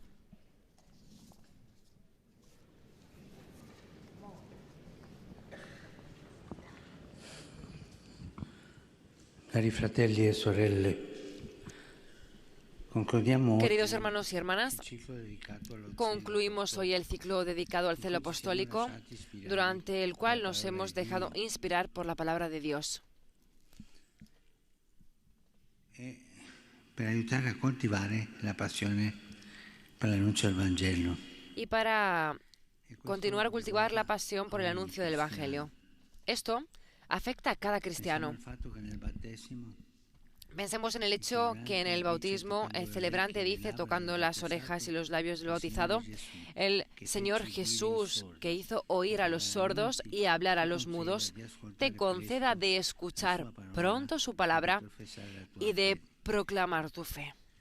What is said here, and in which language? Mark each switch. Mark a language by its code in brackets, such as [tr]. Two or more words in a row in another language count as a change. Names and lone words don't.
[it] Cari fratelli e sorelle, [es] queridos hermanos y hermanas, concluimos hoy el ciclo dedicado al celo apostólico, durante el cual nos hemos dejado inspirar por la palabra de Dios. [it] Per aiutare a coltivare la passione per l'annuncio del Vangelo. [es] Y para continuar a cultivar la pasión por el anuncio del Evangelio. Esto afecta a cada cristiano. Pensemos en el hecho que en el bautismo el celebrante dice, tocando las orejas y los labios del bautizado, el Señor Jesús, que hizo oír a los sordos y hablar a los mudos, te conceda de escuchar pronto su palabra y de proclamar tu fe.